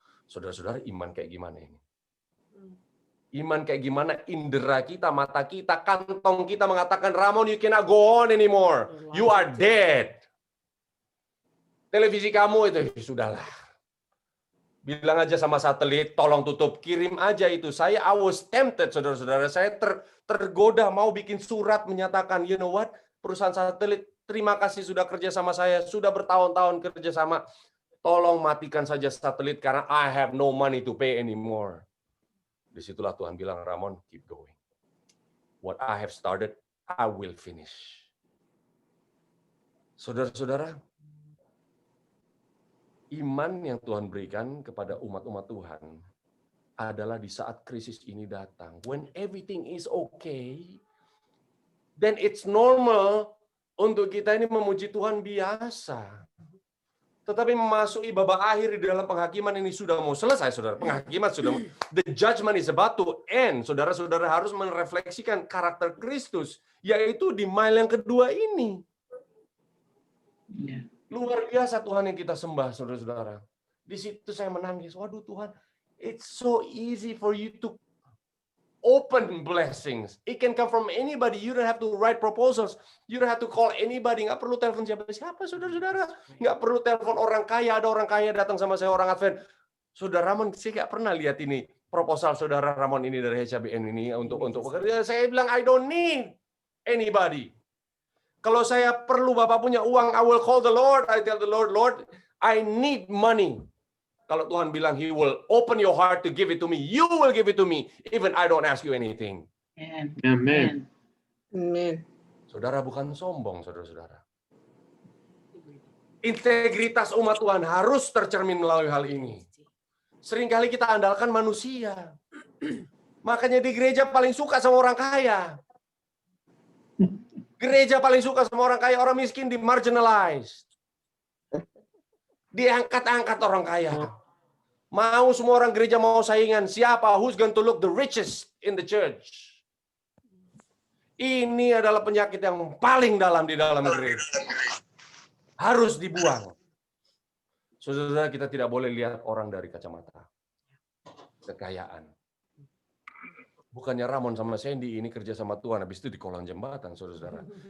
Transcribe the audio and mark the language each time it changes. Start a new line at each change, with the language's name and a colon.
Indonesian: Saudara-saudara, iman kayak gimana ini? Iman kayak gimana? Indera kita, mata kita, kantong kita mengatakan, Ramon,
English: you cannot go on anymore. You are dead.
Indonesian: Televisi kamu itu, sudahlah. Bilang aja sama satelit, tolong tutup, kirim aja itu.
English: I was tempted,
Indonesian: saudara-saudara. Saya tergoda mau bikin surat menyatakan,
English: you know what,
Indonesian: perusahaan satelit, terima kasih sudah kerja sama saya, sudah bertahun-tahun kerja sama. Tolong matikan saja satelit karena
English: I have no money to pay anymore.
Indonesian: Disitulah Tuhan bilang, Ramon,
English: keep going. What I have started, I will finish.
Indonesian: Saudara-saudara, iman yang Tuhan berikan kepada umat-umat Tuhan adalah di saat krisis ini datang.
English: When everything is okay, then it's normal
Indonesian: untuk kita ini memuji Tuhan biasa. Tetapi memasuki babak akhir di dalam penghakiman ini sudah mau selesai, saudara. Penghakiman sudah,
English: the judgment is about to end.
Indonesian: Saudara-saudara harus merefleksikan karakter Kristus, yaitu di mile yang kedua ini. Luar biasa Tuhan yang kita sembah, saudara-saudara. Di situ saya menangis. Waduh Tuhan,
English: it's so easy for you to open blessings. It can come from anybody. You don't have to write proposals. You don't have to call anybody.
Indonesian: Nggak perlu telepon siapa-siapa, saudara-saudara. Nggak perlu telepon orang kaya. Ada orang kaya datang sama saya, orang Advent. Saudara Ramon, saya nggak pernah lihat ini proposal saudara Ramon ini dari HCBN ini untuk pekerjaan. Saya bilang,
English: I don't need anybody.
Indonesian: Kalau saya perlu Bapak punya uang,
English: I will call the Lord. I tell the Lord, Lord, I need money.
Indonesian: Kalau Tuhan bilang,
English: He will open your heart to give it to me, you will give it to me, even I don't ask you anything. Amen. Amen.
Indonesian: Saudara bukan sombong, saudara-saudara. Integritas umat Tuhan harus tercermin melalui hal ini. Seringkali kita andalkan manusia. Makanya di gereja paling suka sama orang kaya. Gereja paling suka sama orang kaya, orang miskin di-marginalized. Diangkat-angkat orang kaya. Mau semua orang gereja mau saingan. Siapa?
English: Who's going to look the richest in the church?
Indonesian: Ini adalah penyakit yang paling dalam di dalam gereja. Harus dibuang. Saudara, kita tidak boleh lihat orang dari kacamata kekayaan. Bukannya Ramon sama Sandy ini kerja sama Tuhan, habis itu di kolong jembatan, saudara-saudara.